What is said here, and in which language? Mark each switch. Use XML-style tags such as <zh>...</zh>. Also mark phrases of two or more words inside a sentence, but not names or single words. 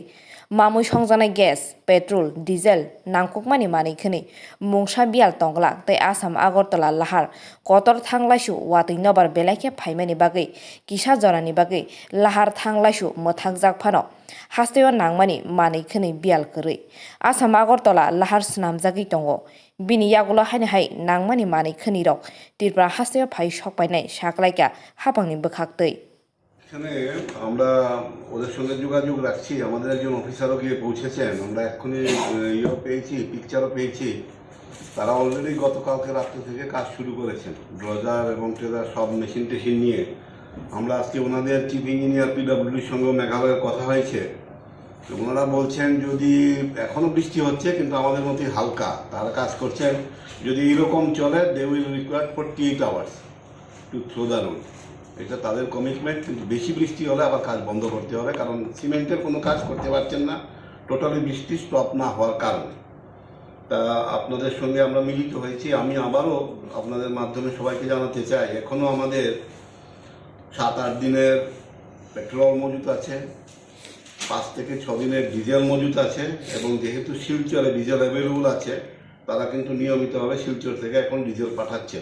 <trp>मामुइ संजानाय</trp> <en>gas petrol diesel</en> <trp>नांकुकमानि मानेखनि मुंसा बियाल तंगला तै आसाम आगरतला लाहार कतर थांलायसु वातै नबार बेलायखे फाइमानि बागै किसा जरानि बागै लाहार थांलायसु मोथाक जागफानो हास्टेयाव नांमानि मानेखनि बियाल खोरै आसाम आगरतला लाहार स्नामजागै दङ बिनि यागुला हायनाहाय नांमानि मानेखनि रक तिरप्रा हास्टेयाव फाइ सकपायनाय सागलायका हाबांनि बोखाक्तै</trp> <bn>এখানে আমরা ওদের সঙ্গে যোগাযোগ রাখছি। আমাদের একজন অফিসারও গিয়ে পৌঁছেছেন। আমরা এক্ষুনি ইয়েও পেয়েছি, পিকচারও পেয়েছি। তারা অলরেডি গতকালকে রাত্রে থেকে কাজ শুরু করেছেন, ড্রজার এবং ট্রেজার সব মেশিন টেশিন নিয়ে। আমরা আজকে ওনাদের</bn> <en>chief engineer</en> <bn>পিডব্লিউডির সঙ্গেও মেঘালয়ের কথা হয়েছে। ওনারা বলছেন যদি এখনও বৃষ্টি হচ্ছে কিন্তু আমাদের মতোই হালকা, তারা কাজ করছেন।</bn> <en>যদি এরকম চলে they will require 48 hours to throw the road.</en> <bn>এটা তাদের কমিটমেন্ট। কিন্তু বেশি বৃষ্টি হলে আবার কাজ বন্ধ করতে হবে, কারণ সিমেন্টের কোনো কাজ করতে পারছেন না টোটালি বৃষ্টি স্টপ না হওয়ার কারণে। তা আপনাদের সঙ্গে আমরা মিলিত হয়েছি। আমি আবারও আপনাদের মাধ্যমে সবাইকে জানাতে চাই, এখনও আমাদের 7-8 দিনের পেট্রোল মজুত আছে, 5 থেকে 6 দিনের ডিজেল মজুত আছে, এবং যেহেতু শিলচরে</bn> <en>diesel available</en> <bn>আছে তারা কিন্তু নিয়মিতভাবে শিলচর থেকে এখন ডিজেল পাঠাচ্ছেন।</bn>